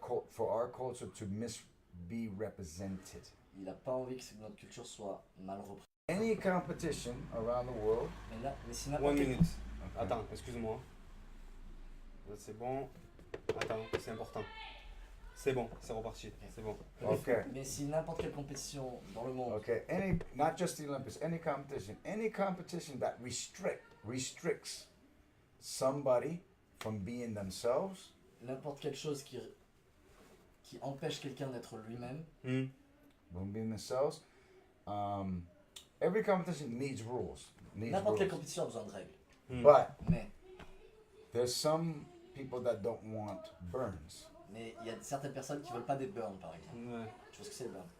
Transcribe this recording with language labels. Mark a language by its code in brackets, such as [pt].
[en] for our culture to be represented. [fr] il n'a pas envie que notre culture soit mal représentée. [en] Any competition around the world, [fr] Mais si [en] One [fr] n'importe quel- [en] minute. [fr] Attends, excuse-moi. Là, c'est bon. Attends, c'est important. C'est bon, c'est reparti. C'est bon. [en] Okay. [fr] Mais si n'importe quelle compétition dans le monde, [en] Okay. Not just the Olympics, any competition that restricts somebody from being themselves, [fr] n'importe quelle chose qui empêche quelqu'un d'être lui-même, [en] from being themselves, every competition needs rules. [fr] n'importe quelle compétition a besoin de règles. [en] But [fr] Mais [en] there's some people that don't want burns. [fr] il y a certaines personnes qui veulent pas des burns, par exemple. Ouais. Tu vois ce que c'est le burn?